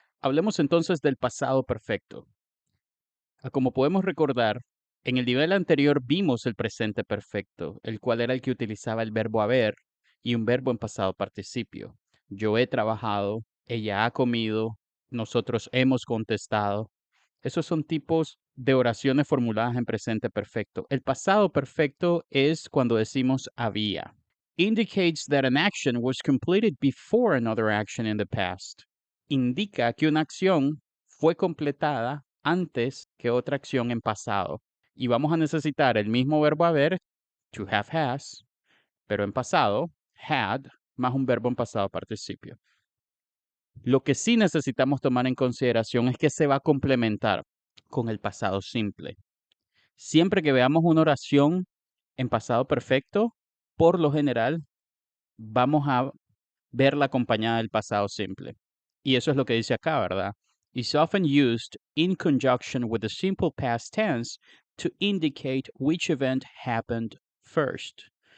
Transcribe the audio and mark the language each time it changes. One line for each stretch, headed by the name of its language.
Spanish: Hablemos entonces del pasado perfecto. Como podemos recordar, en el nivel anterior vimos el presente perfecto, el cual era el que utilizaba el verbo haber y un verbo en pasado participio. Yo he trabajado, ella ha comido, nosotros hemos contestado. Esos son tipos de oraciones formuladas en presente perfecto. El pasado perfecto es cuando decimos había.
English: Indicates that an action was completed before another action in the past.
Spanish: Indica que una acción fue completada antes que otra acción en pasado. Y vamos a necesitar el mismo verbo haber,
English: to have has,
Spanish: pero en pasado, had, más un verbo en pasado participio. Lo que sí necesitamos tomar en consideración es que se va a complementar con el pasado simple. Siempre que veamos una oración en pasado perfecto, por lo general, vamos a verla acompañada del pasado simple. Y eso es lo que dice acá, ¿verdad?
English: Is often used in conjunction with the simple past tense to indicate which event happened first.